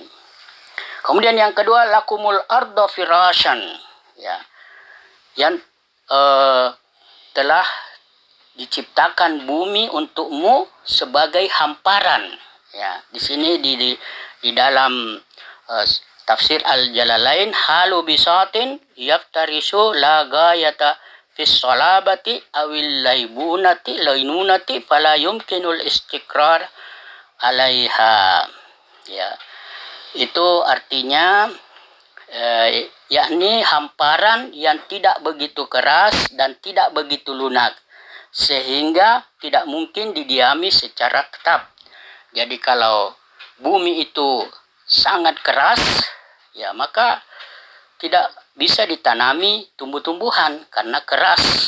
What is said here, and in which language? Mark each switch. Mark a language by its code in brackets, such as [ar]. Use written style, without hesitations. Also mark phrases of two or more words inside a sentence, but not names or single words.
[id] Kemudian yang kedua, [ar] lakumul arda firasyan. [id] Ya. Yang telah diciptakan bumi untukmu sebagai hamparan. Ya, di sini di dalam tafsir Al-Jalalain, [ar] حال بساطا يفترش لا غاية في الصلابة أو الليونة فلا يمكن الاستقرار عليها. [id] Ya, itu artinya yakni hamparan yang tidak begitu keras dan tidak begitu lunak, sehingga tidak mungkin didiami secara tetap. Jadi kalau bumi itu sangat keras, ya maka tidak bisa ditanami tumbuh-tumbuhan karena keras.